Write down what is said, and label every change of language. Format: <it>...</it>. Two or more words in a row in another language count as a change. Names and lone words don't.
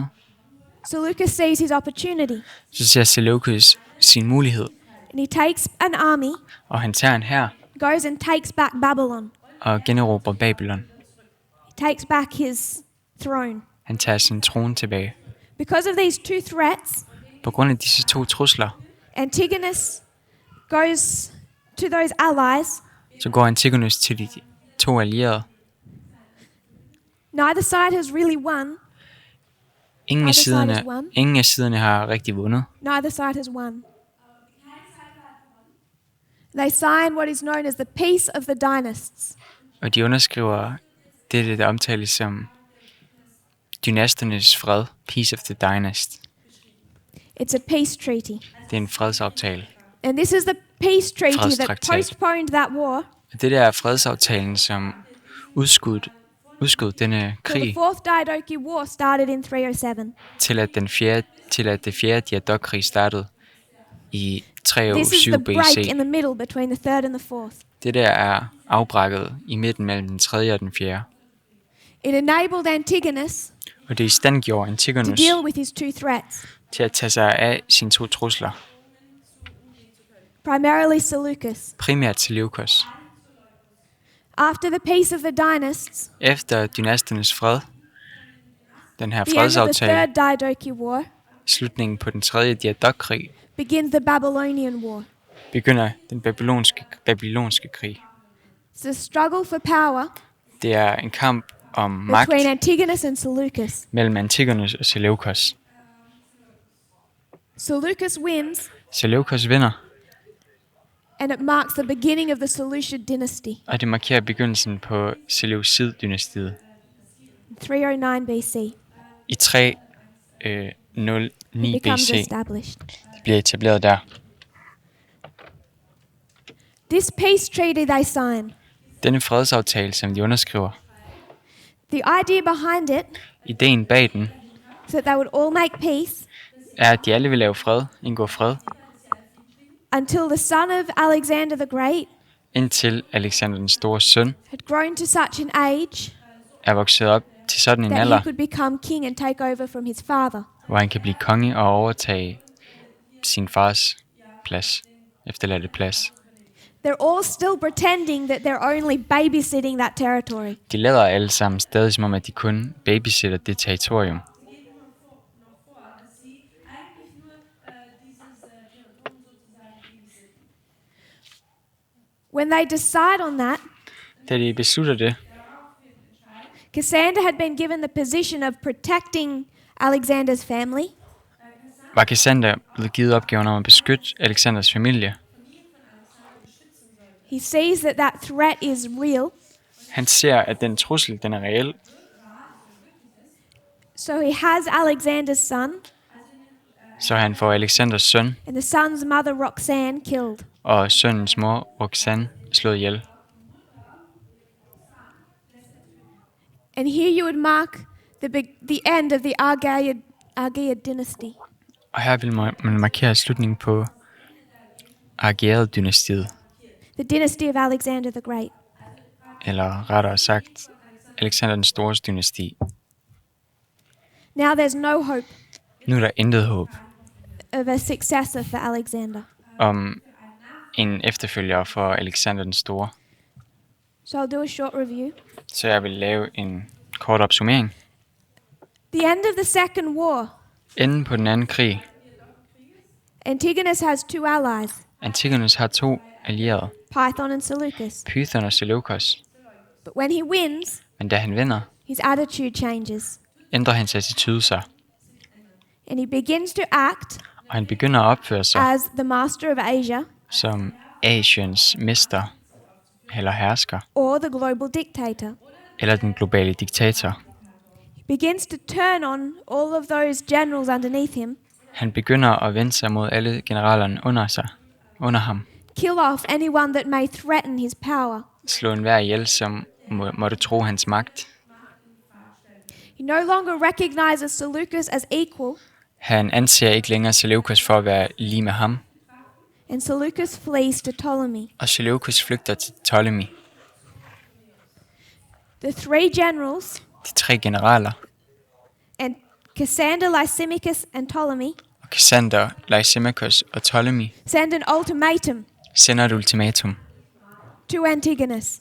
<en>Seleucus sees his opportunity,</en> <da>så ser Seleukus sin mulighed,</da> <en>and he takes an army,</en> <da>og han tager en hær</da> <en>goes and takes back Babylon.</en> <da>og generobrer Babylon.</da> <en>He takes back his throne.</en> <da>Han tager sin trone tilbage.</da> <en>Because of these two threats,</en> <da>På grund af disse to trusler,</da> <en>Antigonus goes to those allies.</en> <da>så går Antigonus til de to allierede.</da> <en>Neither side has really won.</en> <da>Ingen</da> <en>Neither</en> <da>af siderne har rigtig vundet.</da> <en>Neither side has won. They sign what is known as the Peace of the Dynasts.</en> <da>Og de underskriver det, der omtales som dynasternes fred,</da> <en>Peace of the Dynast. It's a peace treaty.</en> <da>Det er en fredsaftale.</da> <en>And this is the peace treaty that</en> <da>Fredstraktat.</da> <en>postponed that war</en> <da>Og det der er fredsaftalen, som udskød denne</da> <en>till the</en> <da>krig</da> <en>Fourth Diadok-Krig War started in 307.</en> <da>til at det fjerde Diadok-krig startede i</da> <en>This is 307 the break BC. in the middle between the third and the fourth.</en> <da>Det der er afbrækket i midten mellem den tredje og den fjerde.</da> <en>It enabled Antigonus</en> <da>Og det i stand gjorde</da> <en>to Antigonus deal with his two threats,</en> <da>til at tage sig af sine to trusler.</da> <en>primarily Seleucus.</en> <da>Primært Seleukus.</da> <en>After the Peace of the Dynasts,</en> <da>Efter dynasternes fred, den her</da> <en>the end of the</en> <da>fredsaftale,</da> <en>third Diadok-Krig War,</en> <da>slutningen på den tredje Diadok-krig,</da> <en>begins the Babylonian War.</en> <da>begynder den babylonske krig.</da> <en>It's a struggle for power</en> <da>Det er en kamp om magt</da> <en>between Antigonus and Seleucus.</en> <da>mellem Antigonus og Seleukus.</da> <en>Seleucus wins,</en> <da>Seleukus vinder,</da> <en>and it marks the beginning of the Seleucid dynasty,</en> <da>og det markerer begyndelsen på Seleucid-dynastiet</da> <en>309 BC.</en> <da>i 309</da> <en>It becomes BC. established.</en> <da>Det bliver etableret der.</da> <en>This peace treaty they sign,</en> <da>Denne fredsaftale, som de underskriver,</da> <en>the idea behind it</en> <da>ideen bag den,</da> <en>is that they would all make peace</en> <da>er, at de alle vil lave fred, indgå fred,</da> <en>until the son of Alexander the Great</en> <da>indtil Alexander den Stores søn</da> <en>had grown to such an age</en> <da>er vokset op til sådan en</da> <en>that he</en> <da>alder,</da> <en>could become king and take over from his father.</en> <da>hvor han kan blive konge og overtage sin fars plads, efterladte plads.</da> <en>They're all still pretending that they're only babysitting that territory.</en> <da>De lader alle sammen stadig som om, at de kun babysitter det territorium.</da> <en>When they decide on that,</en> <da>Da de beslutter det,</da> <en>Cassander had been given the position of protecting Alexander's family,</en> <da>var Cassander blevet givet opgaven om at beskytte Alexanders familie.</da> <en>he sees that that threat is real,</en> <da>Han ser, at den trussel, den er reel,</da> <en>so he has Alexander's son</en> <da>så han får Alexanders søn</da> <en>and the son's mother Roxanne killed.</en> <da>og sønnens mor Roxanne slået ihjel.</da> <en>And here you would mark the end of the Argead dynasty.</en> <da>Og her vil man markere slutningen på Argead-dynastiet,</da> <en>The dynasty of Alexander the Great.</en> <da>eller rettere sagt, Alexander den Stores dynasti.</da> <en>Now there's no hope</en> <da>Nu er der intet håb</da> <en>of a successor for Alexander.</en> <da>om en efterfølger for Alexander den Store.</da> <en>So I'll do a short review.</en> <da>Så jeg vil lave en kort opsummering.</da> <en>The end of the second war.</en> <da>Enden på den anden krig.</da> <en>Antigonus has two allies,</en> <da>Antigonus har to allierede,</da> <en>Python and Seleucus.</en> <da>Python og Seleukus.</da> <en>But when he wins,</en> <da>Men da han vinder,</da> <en>his attitude changes,</en> <da>ændrer hans attitude sig,</da> <en>and he begins to act</en> <da>og han begynder at opføre sig</da> <en>as the master of Asia</en> <da>som Asiens mester, eller hersker,</da> <en>or the global dictator.</en> <da>eller den globale diktator.</da> <en>He begins to turn on all of those generals underneath him</en> <da>Han begynder at vende sig mod alle generalerne under ham.</da> <en>Kill off anyone that may threaten his power.</en> <da>Slå enhver ihjel, som måtte tro hans magt.</da> <en>He no longer recognizes Seleucus as equal,</en> <da>Han anser ikke længere Seleucus for at være lige med ham,</da> <en>and Seleucus flees to Ptolemy.</en> <da>og Seleucus flygter til Ptolemy.</da> <en>The three generals,</en> <da>De 3 generaler,</da> <en>and Cassander, Lysimachus, and Ptolemy,</en> <da>og Cassander, Lysimachus og Ptolemy,</da> <en>send an ultimatum</en> <da>sender et ultimatum</da> <en>to Antigonus.</en>